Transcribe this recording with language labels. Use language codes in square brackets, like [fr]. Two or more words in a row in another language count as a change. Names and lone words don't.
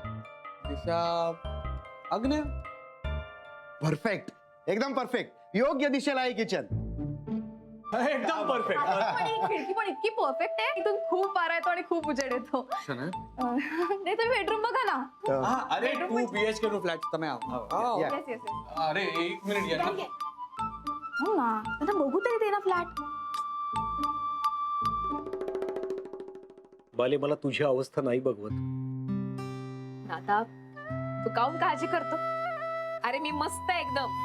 [mr] दिशा अग्ने. परफेक्ट, एकदम परफेक्ट. योग्य दिशेला आहे किचन. एकदम परफेक्ट. पण ही खिडकी पण इतकी परफेक्ट आहे, इथून खूप वारा येतो आणि खूप उजेड येतो. नाही तर बेडरूम बघा ना. [gu] હા અરે 2 BHK નો ફ્લેટ તમે આવો. [mr] या. येस येस येस. अरे एक मिनिट या ना. हो ना, आता बघू तरी दे ना फ्लॅट. बाले, मला तुझी अवस्था नाही बघवत. दादा, तू काहून काळजी करतो? अरे मी मस्त आहे एकदम.